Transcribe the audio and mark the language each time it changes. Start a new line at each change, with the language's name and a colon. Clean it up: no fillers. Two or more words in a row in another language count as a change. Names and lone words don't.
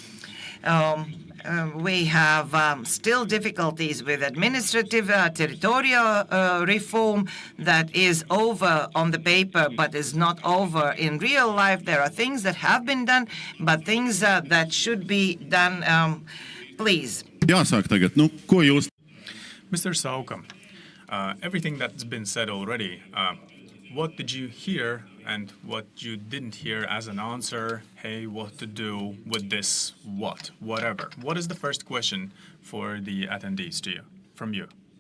English: We have still difficulties with administrative territorial reform that is over on the paper but is not over in real life. There are things that have been done, but things that should be done. Please.
Latvian: Jāsāk tagad, nu, ko jūs?
English: Mr. Sauka, everything that's been said already, what did you hear and what you didn't hear as an answer? Hey, what to do with this? Whatever. What is the first question for the attendees from you?